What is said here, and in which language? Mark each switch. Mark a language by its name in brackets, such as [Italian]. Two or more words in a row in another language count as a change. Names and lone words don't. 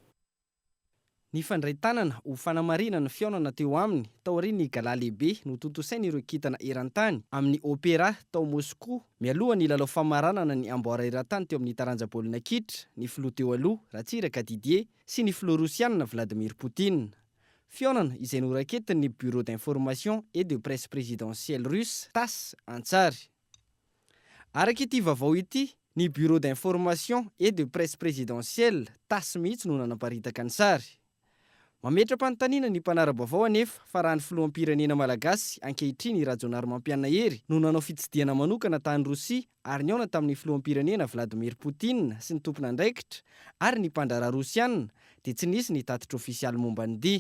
[Malagasy] Ny fandray tanana ho fanamarina ny fiaonana teo aminy tao aorian'ny gala lehibe no totosainy ireo kitana eran-tany amin'ny opéra tao Moscou. Mialoha ny lalao famaranana ny amboara eran-tany teo amin'ny taranjam-baolina kitra ny filoha teo aloha Ratsiraka Didier sy ny filoha Rosiana Vladimir Poutine. Fiaonana izay noraketin'ny [French] bureau d'information et de presse présidentielle russe [Malagasy] TASS antsary. Araka ity vaovao ity, ny [French] bureau d'information et de presse présidentielle [Malagasy] TASS mihitsy no nanaparitaka ny sary. Mametra-panontaniana ny mpanara-baovao anefa fa raha ny filoham-pirenena malagasy ankehitriny Rajonary Mampianahery no nanao fitsidiana manokana tany Rosia ary niaona tamin'ny filoham-pirenena Vladimir Poutine sy ny tompona andraikitra ary ny mpandrara Rosiana dia tsy nisy ny tatitra ofisialy momba ny dia.